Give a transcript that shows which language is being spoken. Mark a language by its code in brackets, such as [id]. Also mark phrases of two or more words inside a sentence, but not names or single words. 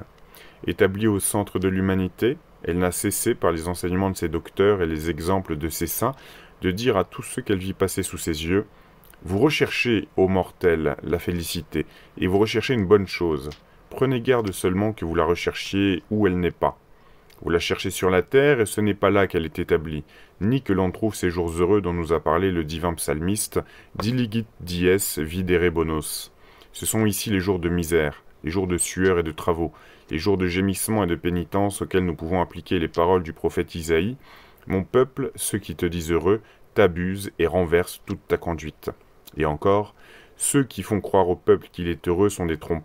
[fr] Établie au centre de l'humanité, elle n'a cessé, par les enseignements de ses docteurs et les exemples de ses saints, de dire à tous ceux qu'elle vit passer sous ses yeux, « Vous recherchez, ô mortels, la félicité, et vous recherchez une bonne chose. Prenez garde seulement que vous la recherchiez où elle n'est pas. Vous la cherchez sur la terre, et ce n'est pas là qu'elle est établie, ni que l'on trouve ces jours heureux dont nous a parlé le divin psalmiste, « [la] Diligit dies videre bonos ». [fr] Ce sont ici les jours de misère, les jours de sueur et de travaux, les jours de gémissement et de pénitence auxquels nous pouvons appliquer les paroles du prophète Isaïe. « Mon peuple, ceux qui te disent heureux, t'abusent et renversent toute ta conduite. » Et encore, « Ceux qui font croire au peuple qu'il est heureux sont des trompeurs.